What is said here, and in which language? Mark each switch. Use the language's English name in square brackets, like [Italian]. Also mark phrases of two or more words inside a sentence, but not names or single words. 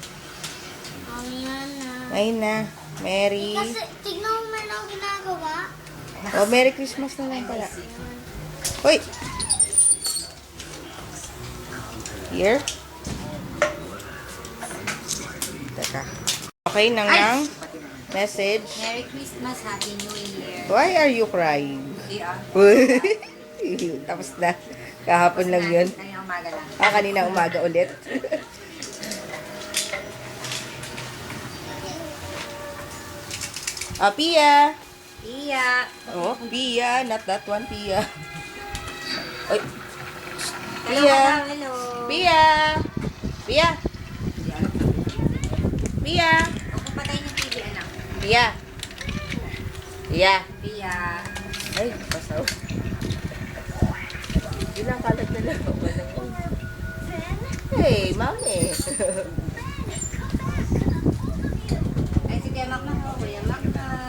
[Filipino] Ayun na. Merry. Kasi, tignan mo man ang ginagawa. Oh, [English] Merry Christmas [Filipino] na lang pala. [English] Hoy! Here? [Filipino] Teka. Okay, nang message. [English] Merry Christmas, Happy New Year. Why are you crying? [Filipino] Tapos na. Kahapon lang yun. Kanina umaga lang. Kanina umaga ulit. Pia! Iya. Oh, Pia. [English] Not that one, [Filipino] Pia. Oy. [English] Hello, Pia. hello. [Filipino] Pia! Pia! Pia! Ako patay ng TV, anak. Pia! Pia! Pia. Ay, pasaw. Ilang kalat na lang. [English] Hey, mami. [Filipino] Ay, si Kuya Mac na ho. Kuya Mac na.